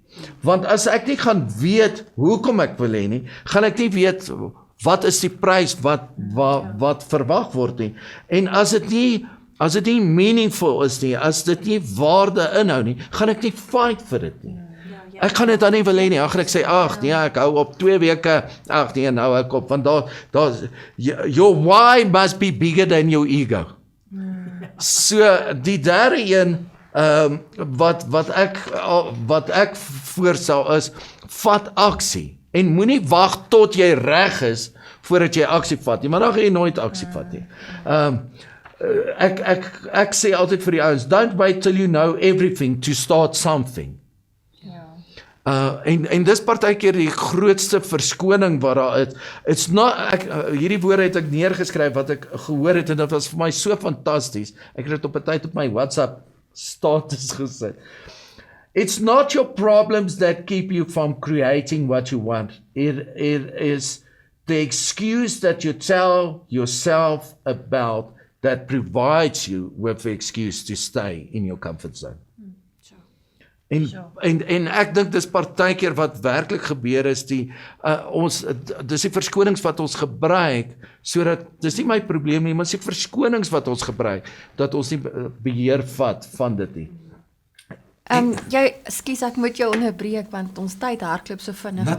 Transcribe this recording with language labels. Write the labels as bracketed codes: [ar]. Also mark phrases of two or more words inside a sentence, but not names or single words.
[af] Want as ek nie gaan weet hoekom ek wil hê nie, gaan ek nie weet wat is die prys wat verwag word nie. En as dit nie meaningful is nie, as dit nie waarde inhou nie, gaan ek nie fight vir dit nie. Ek gaan dit dan nie wil hê nie. Dan gaan ek sê, ag nee, ek hou op 2 weke. Ag nee, nou ek op, want daar [en] your why must be bigger than your ego. [af] So die derde een wat ek voorstel is, vat aksie en moenie wag tot jy reg is voordat jy aksie vat nie, maar dan gaan jy nooit aksie vat nie. Ek sê altyd vir die ouens, [en] don't wait till you know everything to start something. [af] En dis partykeer die grootste verskoning wat daar is. [en] It's not, [af] hierdie woorde het ek neergeskryf wat ek gehoor het en dit was vir my so fantasties. Ek het dit op 'n tyd op my WhatsApp status gesit. [en] It's not your problems that keep you from creating what you want. It is the excuse that you tell yourself about that provides you with the excuse to stay in your comfort zone. [af] En ek dink dis partykeer wat werklik gebeur is dis die verskonings wat ons gebruik sodat dis nie my probleem nie, maar dis die verskonings wat ons gebruik dat ons nie beheer vat van dit nie. Ekskuus, ek moet jou onderbreek want ons tyd hardloop so vinnig uit.